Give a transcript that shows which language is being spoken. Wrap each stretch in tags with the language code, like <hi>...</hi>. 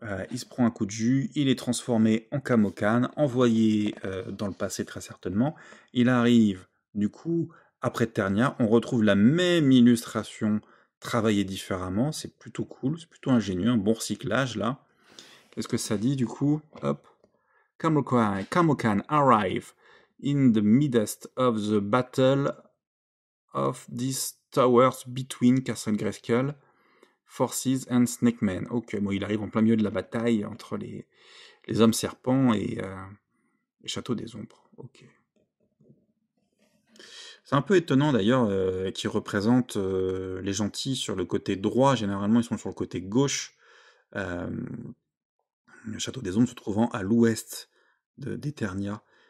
<fr>Il se prend un coup de jus, il est transformé en Kamokan, envoyé dans le passé très certainement. Il arrive, du coup, après Ternia, on retrouve la même illustration travaillée différemment. C'est plutôt cool, c'est plutôt ingénieux, un bon recyclage là. Qu'est-ce que ça dit du coup? Hop.</fr> <en>Kamokan arrive in the midst of the battle of these towers between Castle Grayskull Forces and Snake Man.</en> <fr>Ok, bon, il arrive en plein milieu de la bataille entre les hommes serpents et Château des Ombres. Ok. C'est un peu étonnant d'ailleurs qu'ils représentent les gentils sur le côté droit. Généralement, ils sont sur le côté gauche. Le Château des Ombres se trouvant à l'ouest d'Eternia.</fr>